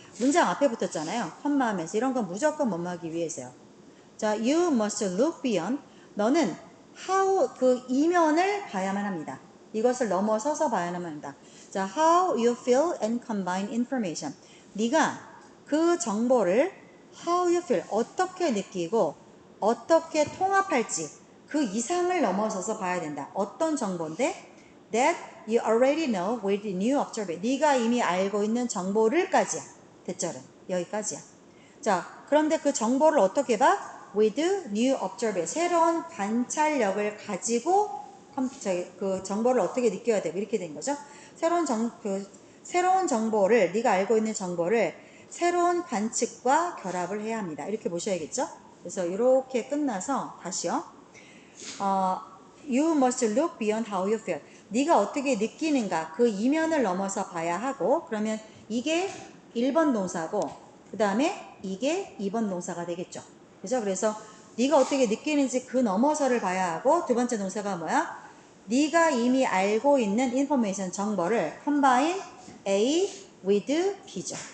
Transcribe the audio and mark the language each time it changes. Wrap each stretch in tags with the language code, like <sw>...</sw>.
<ko>문장 앞에 붙었잖아요. 컴마하면서 이런 건 무조건 뭐뭐하기 위해서요.</ko> <en>자, you must look beyond.</en> <ko>너는 how 그 이면을 봐야만 합니다. 이것을 넘어서서 봐야만 한다.</ko> <en>자, how you feel and combine information.</en> <ko>네가 그 정보를</ko> <en>how you feel</en> <ko>어떻게 느끼고 어떻게 통합할지 그 이상을 넘어서서 봐야 된다. 어떤 정보인데?</ko> <en>That you already know with new observation.</en> <ko>네가 이미 알고 있는 정보를까지야. 대절은 여기까지야. 자, 그런데 그 정보를 어떻게 봐?</ko> <en>With new observation.</en> <ko>새로운 관찰력을 가지고 그 정보를 어떻게 느껴야 되고 이렇게 된 거죠. 새로운 정보를 네가 알고 있는 정보를 새로운 관측과 결합을 해야 합니다. 이렇게 보셔야겠죠. 그래서 이렇게 끝나서 다시요.</ko> <en>You must look beyond how you feel.</en> <ko>네가 어떻게 느끼는가 그 이면을 넘어서 봐야 하고 그러면 이게 1번 동사고 그 다음에 이게 2번 동사가 되겠죠. 그죠? 그래서 네가 어떻게 느끼는지 그 넘어서를 봐야 하고 두 번째 동사가 뭐야? 네가 이미 알고 있는 information 정보를</ko> <en>combine A with B</en> <ko>죠.</ko>